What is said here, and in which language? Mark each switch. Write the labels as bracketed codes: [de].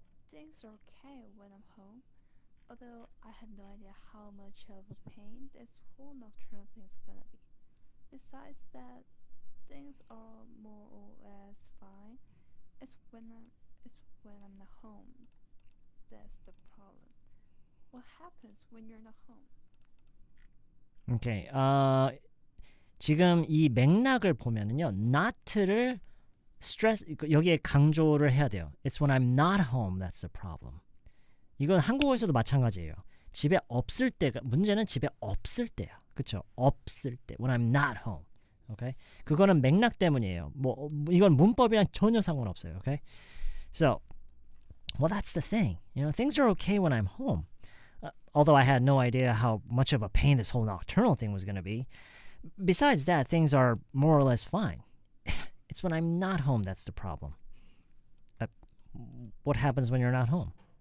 [en] Things are okay when I'm home, although I had no idea how much of a pain this whole nocturnal thing's gonna be. Besides that, things are more or less fine. It's when I'm not home. That's the problem. What happens when you're not home? [ko] 오케이. 지금 이 맥락을 보면은요. not를 stress 여기에 강조를 해야 돼요. [en] It's when I'm not home that's the problem. [ko] 이건 한국어에서도 마찬가지예요. 집에 없을 때가 문제는 집에 없을 때야. 그쵸? 없을 때. [en] When I'm not home. Okay? [ko] 그거는 맥락 때문이에요. 뭐 이건 문법이랑 전혀 상관없어요. [en] Okay? So, well, that's the thing. You know, things are okay when I'm home. Although I had no idea how much of a pain this whole nocturnal thing was going to be. Besides that, things are more or less fine. It's when I'm not home that's the problem. What happens when you're not home?